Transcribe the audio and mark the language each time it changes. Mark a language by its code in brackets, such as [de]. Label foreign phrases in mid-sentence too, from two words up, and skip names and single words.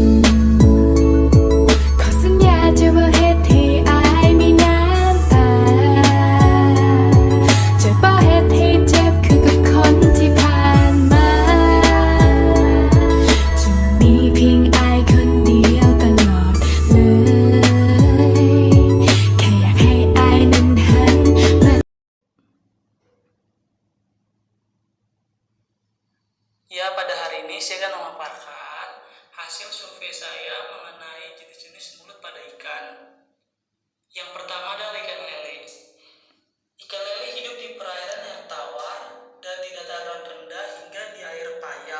[tts] ขอสัญญาจะบ่เฮ็ดให้อายมีน้ำตาจะบ่เฮ็ดให้เจ็บคือกับคนที่ผ่านมาจะมีเพียงอายคนเดียวตลอดเลยแค่อยากให้อายนั้นหันมา [id] Ya, pada hari ini saya akan memaparkan hasil survei saya mengenai jenis-jenis mulut pada ikan. Yang pertama adalah ikan lele. Ikan lele hidup di perairan yang tawar dan di dataran rendah hingga di air payau.